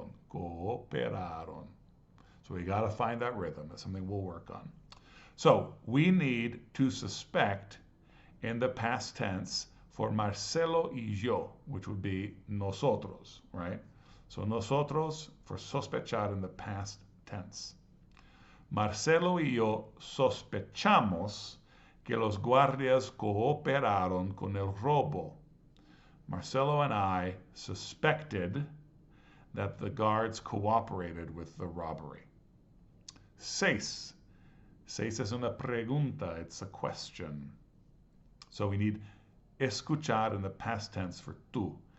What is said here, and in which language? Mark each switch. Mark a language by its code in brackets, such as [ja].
[en] Cooperaron. So we got to find that rhythm. That's something we'll work on. So we need to suspect in the past tense for [es] Marcelo y yo, [en] which would be nosotros, right? So nosotros for sospechar in the past tense. [es] Marcelo y yo sospechamos que los guardias cooperaron con el robo. [en] Marcelo and I suspected that the guards cooperated with the robbery. [es] Seis. Seis es una pregunta, [en] it's a question. So we need escuchar in the past tense for tú.